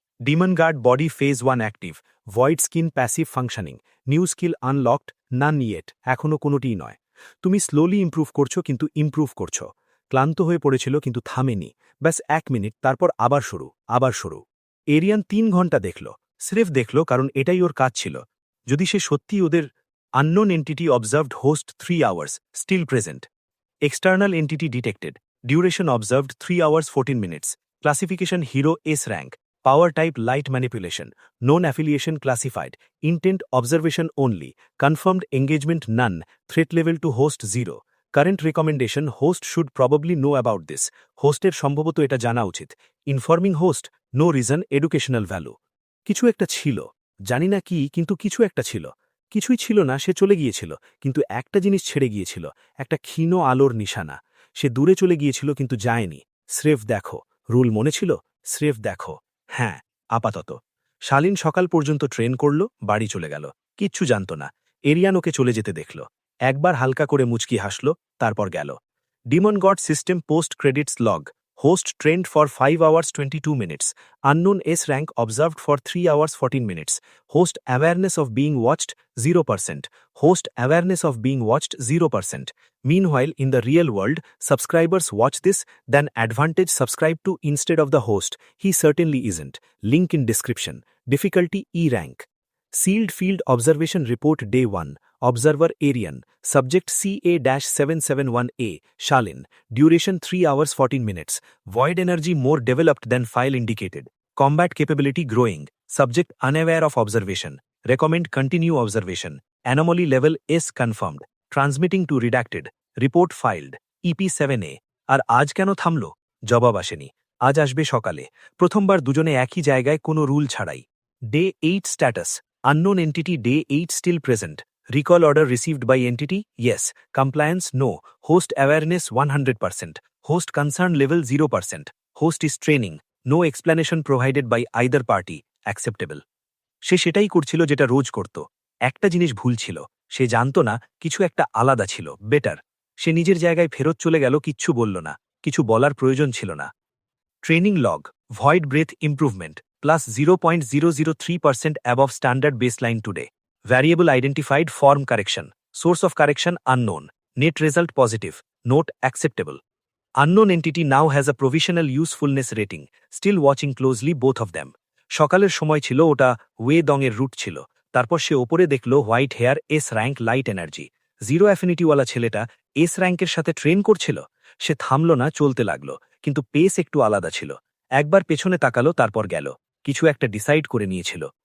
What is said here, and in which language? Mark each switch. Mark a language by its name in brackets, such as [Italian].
[English] Demon guard body phase 1 active. Void skin passive functioning. New skill unlocked, none yet. [Bangla] এখনও কোনোটিই নয়. তুমি slowly improve করছো, কিন্তু ইম্প্রুভ করছো. ক্লান্ত হয়ে পড়েছিল কিন্তু থামেনি. ব্যাস 1 মিনিট, তারপর আবার শুরু, আবার শুরু. এরিয়ান 3 ঘন্টা দেখল. স্রেফ দেখল কারণ এটাই ওর কাজ ছিল. যদি সে সত্যি ওদের [English] unknown entity observed host 3 hours, still present. External entity detected. Duration observed 3 hours 14 minutes. Classification hero S rank. Power type light manipulation. Known affiliation classified. Intent observation only. Confirmed engagement none. Threat level to host 0. Current recommendation host should probably know about this. Hoster [Bangla] সম্ভবত এটা জানা উচিত. [English] Informing host, no reason, educational value. [Bangla] কিছু একটা ছিল. জানি না কি, কিন্তু কিছু একটা ছিল. কিছুই ছিল না, সে চলে গিয়েছিল, কিন্তু একটা জিনিস ছেড়ে গিয়েছিল, একটা ক্ষীণ আলোর নিশানা. সে দূরে চলে গিয়েছিল কিন্তু যায়নি. স্রেফ দেখো. রুল মনে ছিল? স্রেফ দেখো. হ্যাঁ, আপাতত. শালিন সকাল পর্যন্ত ট্রেন করল, বাড়ি চলে গেল. কিচ্ছু জানত না. এরিয়ান ওকে চলে যেতে দেখল. একবার হালকা করে মুচকি হাসল, তারপর গেল. [English] Demon god system post credits log. Host trained for 5 hours 22 minutes. Unknown S rank observed for 3 hours 14 minutes. Host awareness of being watched 0%. Host awareness of being watched 0%. Meanwhile, in the real world, subscribers watch this, then advantage subscribe to instead of the host. He certainly isn't. Link in description. Difficulty E rank. Sealed Field Observation Report Day 1. Observer Arian. Subject CA-771A. Shalin. Duration 3 hours 14 minutes. Void energy more developed than file indicated. Combat capability growing. Subject unaware of observation. Recommend continue observation. Anomaly level S confirmed. Transmitting to redacted. Report filed. EP7A. [Bangla] আর আজ কেন থামল? জবাব আসেনি। আজ আসবে সকালে। প্রথমবার দুজনে একই জায়গায় কোনো রুল ছাড়াই। [English] Day 8 status. Unknown entity Day 8 still present. Recall order received by entity? Yes. Compliance? No. Host awareness 100%. Host concern level 0%. Host is training. No explanation provided by either party. Acceptable. [Bangla] সে সেটাই করছিল যেটা রোজ করত। একটা জিনিস ভুল ছিল। সে জানত না কিছু একটা আলাদা ছিল, বেটার। সে নিজের জায়গায় ফেরত চলে গেল, কিচ্ছু বলল না। কিছু বলার প্রয়োজন ছিল না। [English] Training log, void breath improvement, plus 0.003% above standard baseline today. Variable identified form correction. Source of correction unknown. Net result positive. Note acceptable. Unknown entity now has a provisional usefulness rating. Still watching closely both of them. [Bangla] সকালের সময় ছিল, ওটা way দংয়ের root ছিল। তারপর সে ওপরে দেখল [English] White hair S rank light energy. [Bangla] Zero অ্যাফিনিটিওয়ালা ছেলেটা S র্যাঙ্কের সাথে ট্রেন করছিল। সে থামল না, চলতে লাগলো, কিন্তু পেস একটু আলাদা ছিল। একবার পেছনে তাকালো, তারপর গেল। কিছু একটা ডিসাইড করে নিয়েছিল।